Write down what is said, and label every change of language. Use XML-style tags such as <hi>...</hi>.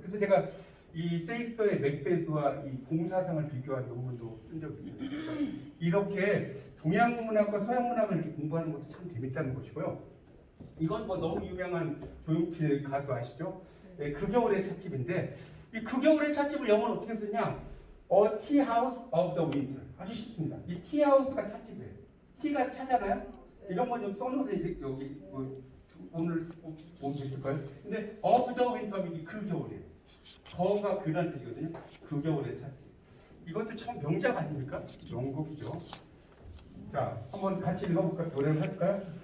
<ko>그래서 제가 이 셰익스피어의 맥베스와 이 공사상을 비교한 논문도 쓴 적이 있습니다. 이렇게 동양 문학과 서양 문학을 이렇게 공부하는 것도 참 재밌다는 것이고요. 이건 뭐 너무 유명한 조용필 가수 아시죠? 네, 그 겨울의 찻집인데 이 그 겨울의 찻집을 영어로 어떻게 쓰냐?</ko> <en>A Tea House of the Winter.</en> <ko>아주 쉽습니다. 이 티 하우스가 찻집이에요. 티가 차잖아요. 이런 거 좀 써놓으세요. 이제 여기 오늘 보면 있을까요? 근데</ko> <en>of the winter</en> <ko>이 그 겨울이에요. 더가 그런 뜻이거든요. 그 겨울의 찻집. 이것도 참 명작 아닙니까? 명곡이죠. 자, 한번 같이 읽어볼까요? 노래를 할까요?</ko>